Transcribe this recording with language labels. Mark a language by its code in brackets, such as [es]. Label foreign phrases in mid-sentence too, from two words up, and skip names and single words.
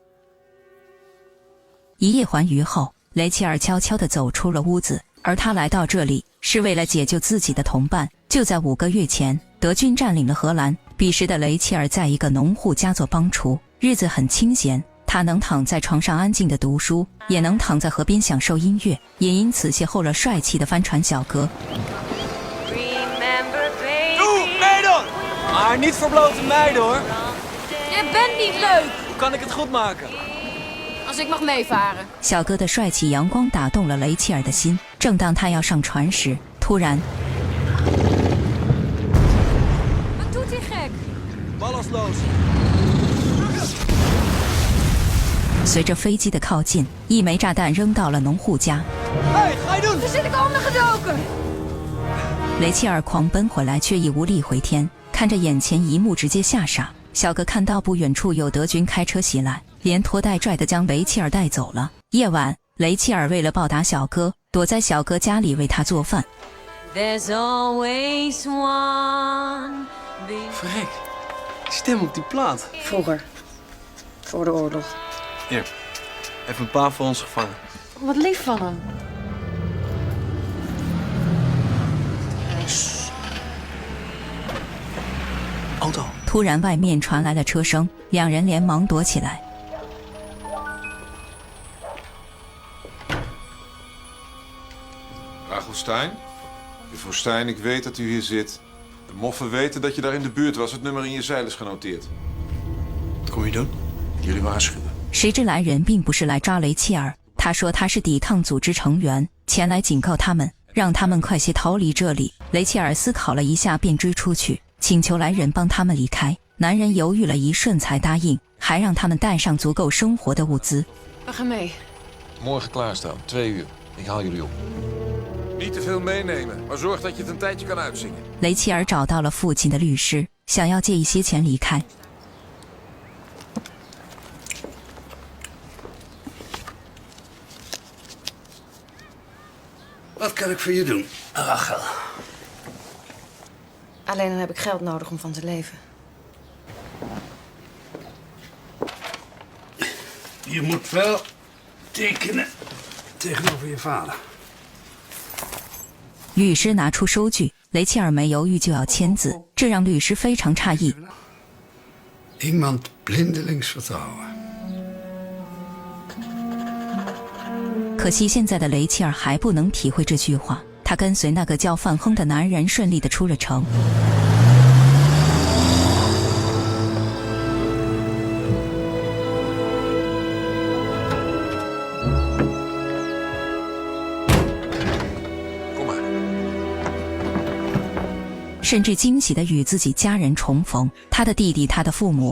[zh] 一夜还余后，雷切尔悄悄地走出了屋子，而他来到这里是为了解救自己的同伴。就在5个月前，德军占领了荷兰，彼时的雷切尔在一个农户家做帮厨，日子很清闲。他能躺在床上安静地读书，也能躺在河边享受音乐，也因此邂逅了帅气的帆船小哥。 [nl] Maar niet voor blote meiden hoor. Je bent niet leuk. Hoe kan ik het goed maken? Als ik mag meevaren. [zh] 小哥的帅气阳光打动了雷切尔的心。正当他要上船时，突然 [nl] Wat doet die gek? Ballastloos. [zh] 随着飞机的靠近，一枚炸弹扔到了农户家。 [nl] Hey, ga je doen? We zitten ondergedoken. [zh] 雷切尔狂奔回来，却已无力回天。看着眼前一幕，直接吓傻。小哥看到不远处有德军开车袭来，连拖带拽地将雷切尔带走了。夜晚，雷切尔为了报答小哥，躲在小哥家里为他做饭。 [en] There's always one. [nl] Verrek. Stem op die plaat. Vroeger. Voor de oorlog. Hier, even een paar voor ons gevangen. Wat lief van hem. [zh] 突然外面传来了车声，两人连忙躲起来。 [nl] Rachel Stein? Juffrouw Stein, ik weet dat u hier zit. De moffen weten dat je daar in de buurt was. Het nummer in je zeil is genoteerd. Wat kom je doen? Jullie waarschuwen. [zh] 谁知来人并不是来抓雷切尔，他说他是抵抗组织成员，前来警告他们，让他们快些逃离这里。雷切尔思考了一下，便追出去，请求来人帮他们离开。男人犹豫了一瞬才答应，还让他们带上足够生活的物资。 [nl] We gaan mee. Morgen klaarstaan, 2 uur. Ik haal jullie op. Niet te veel meenemen, maar zorg dat je het een tijdje kan uitzingen. [zh] 雷切尔找到了父亲的律师，想要借一些钱离开。 [nl] Wat kan ik voor je doen, Rachel? Alleen dan heb ik geld nodig om van te leven. Je moet wel tekenen tegenover je vader. [zh] 律师拿出收据，雷切尔没犹豫就要签字，这让律师非常诧异。 [nl] Iemand blindelings vertrouwen. [zh] 可惜现在的雷切尔还不能体会这句话，他跟随那个叫范亨的男人顺利地出了城。甚至惊喜地与自己家人重逢，他的弟弟，他的父母。